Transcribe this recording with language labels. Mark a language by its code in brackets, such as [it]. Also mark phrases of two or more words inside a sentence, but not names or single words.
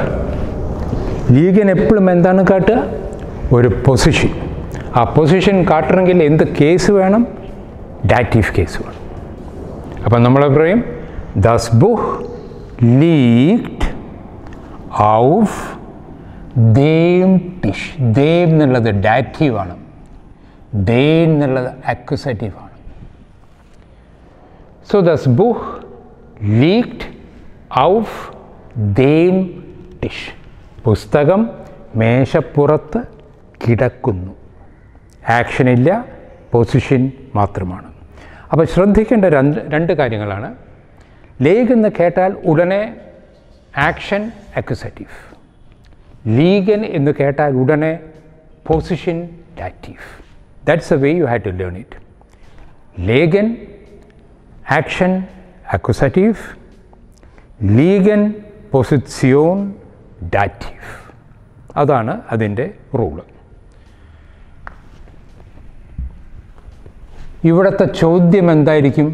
[ml] ലീഗൻ എപ്പോഴും എന്താണ് കാട്ടുക? ഒരു പൊസിഷൻ. ആ പൊസിഷൻ കാട്ടണമെങ്കിൽ എന്ത് കേസ് വേണം? ഡാറ്റീവ് കേസ് വേണം. അപ്പം നമ്മൾ പറയും [de] das Buch liegt auf dem Tisch. [ml] dem എന്നുള്ളത് ഡാറ്റീവാണ്, den എന്നുള്ളത് അക്വസേറ്റീവാണ്. [de] so das Buch liegt auf den Tisch. [ml] പുസ്തകം മേശപ്പുറത്ത് കിടക്കുന്നു. ആക്ഷനില്ല, പൊസിഷൻ മാത്രമാണ്. അപ്പോൾ ശ്രദ്ധിക്കേണ്ട രണ്ട് കാര്യങ്ങളാണ്. ലേഗ് എന്ന് കേട്ടാൽ ഉടനെ [de] Aktion Akkusativ, [ml] ലീഗൻ എന്ന് കേട്ടാൽ ഉടനെ [de] Position Dativ. [en] That's a way you have to learn it. [de] legen Aktion Akkusativ, liegen Position Dativ. [ml] അതാണ് അതിൻ്റെ റൂള്. ഇവിടുത്തെ ചോദ്യം എന്തായിരിക്കും?